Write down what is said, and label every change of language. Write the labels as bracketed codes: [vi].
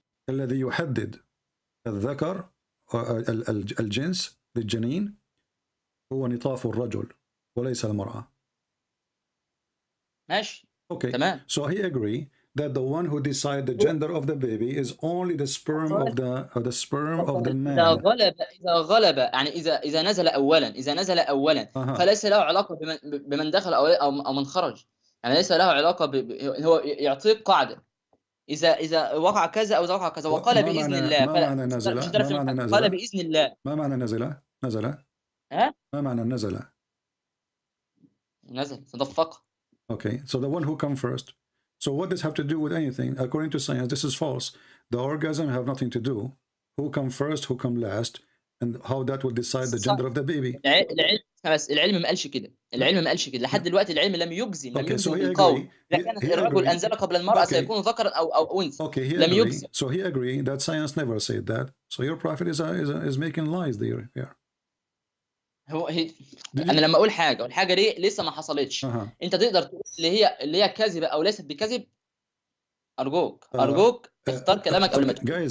[ar] الذي يحدد الذكر الجنس للجنين هو نطاف الرجل وليس المرأة. ماشي. [en] Okay. [ar] تمام. [en] So he agree that the one who decide the gender of the baby is only the sperm of the man. [ar] إذا غلب يعني إذا نزل أولا فليس له علاقة بمن دخل أو من خرج. يعني ليس له علاقة هو يعطيك قاعدة. إذا وقع كذا أو إذا وقع كذا وقال بإذن الله. ما معنى نزل؟ قال بإذن الله. ما معنى نزل؟ ما معنى نزل تدفق. [en] Okay, so the one who come first. So what does have to do with anything? According to science, this is false. The orgasm have nothing to do. Who come first, who come last, and how that will decide the gender of the baby. [ar] العلم ما قالش كده. لحد دلوقتي العلم لم يجزم بالقول. لكن الرجل أنزل قبل المرأة سيكون ذكرا أو أنثى. لم يجزم. [en] So he agree that science never said that. So your prophet is making lies there. Yeah. [ar] انا لما اقول حاجه والحاجه دي لسه ما حصلتش، انت تقدر تقول اللي هي كاذبه او ليست بكذب؟ ارجوك اختار كلامك قبل ما تقول.